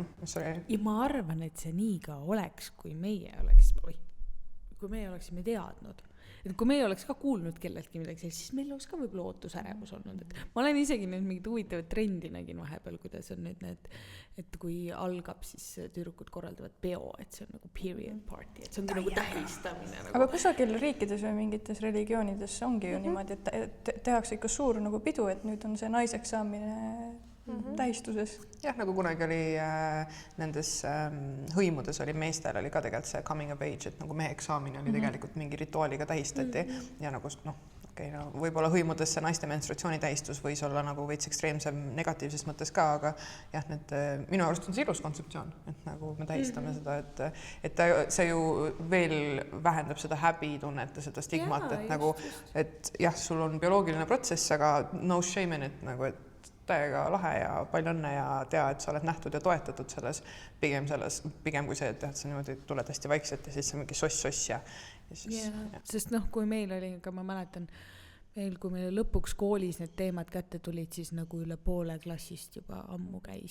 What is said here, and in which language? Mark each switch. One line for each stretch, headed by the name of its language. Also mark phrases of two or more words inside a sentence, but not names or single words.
Estonian: Ja ma arvan, et see nii ka oleks, kui meie oleksime teadnud. Et kui meie oleks ka kuulnud kelleltki midagi, siis meil oleks ka võib-olla ootusärevus olnud. Et ma olen isegi nüüd mingid huvitavad trendi nägin vahepeal, kuidas on nüüd need, et kui algab, siis tüdrukud korraldavad peo, et see on nagu
English: period party,
Estonian: et see ongi nagu tähistamine. Nagu. Aga kusagil riikides või mingites religioonides ongi ju niimoodi, et tehakse ikka suur nagu pidu, et nüüd on see naiseks saamine tähistuses. Jah, nagu kunagi oli nendes hõimudes oli meestel oli ka tegelikult see
English: coming of age,
Estonian: et nagu meheks saamine oli tegelikult mingi rituaaliga tähistati ja nagu võib-olla hõimudes see naiste menstruatsiooni tähistus võis olla nagu veits ekstreemsem negatiivses mõttes ka, aga jah, minu arust on see ilus kontseptsioon, et nagu me tähistame seda, et see ju veel vähendab seda häbitunnet ja seda stigmat, et nagu, et jah, sul on bioloogiline protsess, aga
English: no shame in it,
Estonian: nagu, et täiega lahe ja palju õnne ja tea, et sa oled nähtud ja toetatud pigem kui see, et sa niimoodi tuled hästi vaikselt ja siis see mingi soss ja siis... Sest kui meil oli, ka ma mäletan, kui meil lõpuks koolis need teemad kätte tulid, siis nagu üle poole klassist juba ammu käis.